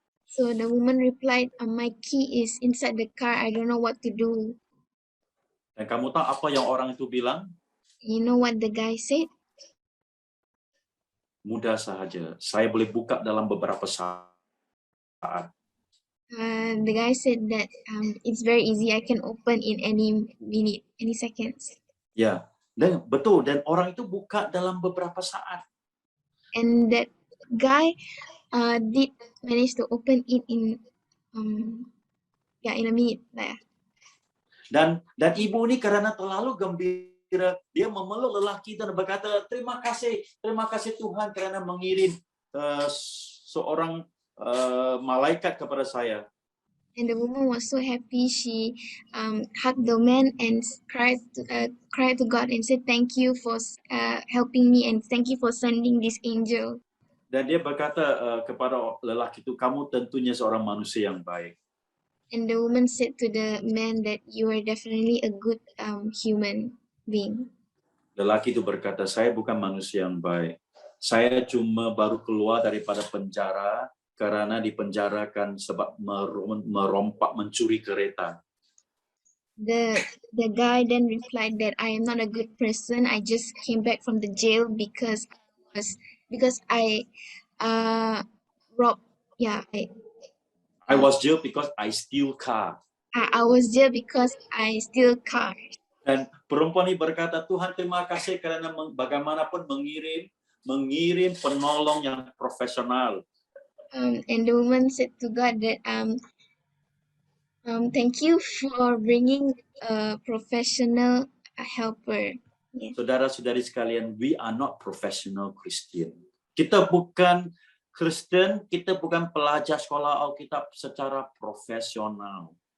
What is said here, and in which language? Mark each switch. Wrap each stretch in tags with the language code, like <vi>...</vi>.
<en>So the woman replied, my key is inside the car. I don't know what to do.</en> <ms>Dan kamu tahu apa yang orang itu bilang?</ms> <en>You know what the guy said?</en> <ms>Mudah saja, saya boleh buka dalam beberapa saat.</ms> <en>The guy said that it's very easy. I can open in any minute, any seconds.</en> <ms>Ya, dan betul. Dan orang itu buka dalam beberapa saat.</ms> <en>And that guy did manage to open it in a minute lah.</en> <ms>Dan ibu ini karena terlalu gembira, dia memeluk lelaki dan berkata, terima kasih Tuhan karena mengirim seorang malaikat kepada saya.</ms> <en>And the woman was so happy. She hugged the man and cried to God and said, "Thank you for helping me and thank you for sending this angel."</en> <ms>Dan dia berkata kepada lelaki itu, kamu tentunya seorang manusia yang baik.</ms> <en>And the woman said to the man that you are definitely a good human being.</en> <ms>Lelaki itu berkata, saya bukan manusia yang baik. Saya cuma baru keluar daripada penjara karena dipenjarakan sebab merompak mencuri kereta.</ms> <en>The guy then replied that I am not a good person. I just came back from the jail because I robbed. Yeah, I was jailed because I steal car. I was jailed because I steal car.</en> <ms>Dan perempuan ini berkata, Tuhan terima kasih karena bagaimanapun mengirim penolong yang profesional.</ms> <en>And the woman said to God that thank you for bringing a professional helper. Yeah.</en> <ms>Saudara-saudari sekalian,</ms> <en>we are not professional Christian.</en> <ms>Kita bukan Kristen, kita bukan pelajar sekolah Alkitab secara profesional.</ms>